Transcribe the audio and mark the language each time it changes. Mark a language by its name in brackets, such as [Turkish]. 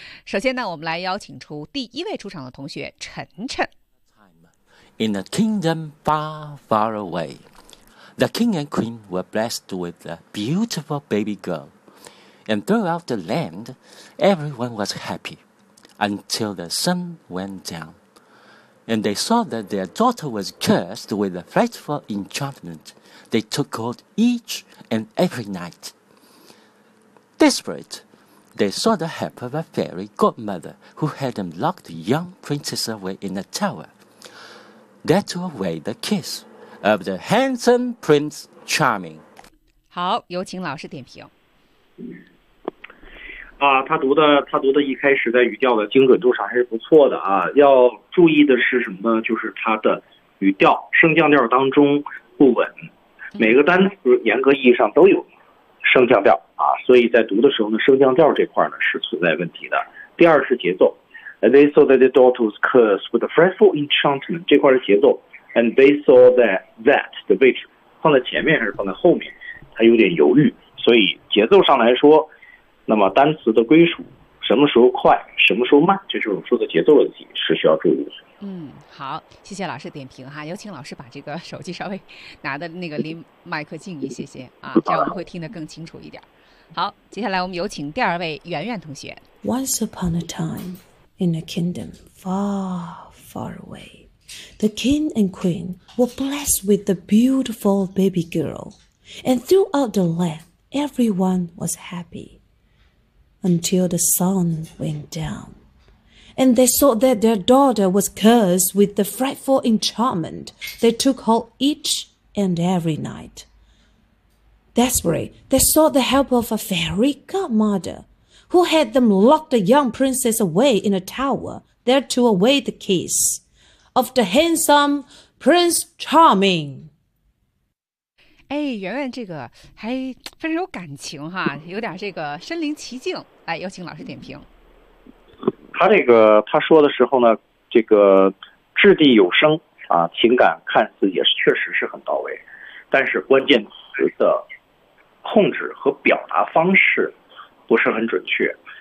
[Chinese] 首先呢，我们来邀请出第一位出场的同学晨晨。 [English] In a kingdom far, far away, the king and queen were blessed with a beautiful baby girl, and throughout the land, everyone was happy. Until the sun went down, and they saw that their daughter was cursed with a frightful enchantment they took hold each and every night. Desperate, they sought the help of a fairy godmother who had them lock the young princess away in a tower, there to await the kiss of the handsome Prince Charming. [Chinese] 好，有请老师点评。啊，他读的一开始在语调的精准度上还是不错的啊。要注意的是什么呢？就是他的语调升降调当中不稳，每个单词严格意义上都有升降调啊，所以在读的时候呢，升降调这块呢是存在问题的。第二是节奏 ， [English] They saw that their daughter was cursed with a frightful enchantment， [Chinese] 这块是节奏 ， [English] and they saw that [Chinese] 的位置放在前面还是放在后面，他有点犹豫，所以节奏上来说。那么单词的归属，什么时候快，什么时候慢，这就是我说的节奏问题，是需要注意的。好，谢谢老师点评哈，有请老师把这个手机稍微拿的那个离麦克近一些些啊，这样我们会听得更清楚一点。好，接下来我们有请第二位圆圆同学。 [English] Once upon a time, in a kingdom far, far away, the king and queen were blessed with a beautiful baby girl, and throughout the land, everyone was happy. Until the sun went down, and they saw that their daughter was cursed with the frightful enchantment they took hold each and every night. Desperate, they sought the help of a fairy godmother, who had them lock the young princess away in a tower there to await the kiss of the handsome Prince Charming. [Chinese] 哎，圆圆这个还非常有感情哈，有点这个身临其境。哎，有请老师点评。他这个他说的时候呢，这个掷地有声啊，情感看似也是确实是很到位。但是关键词的控制和表达方式不是很准确。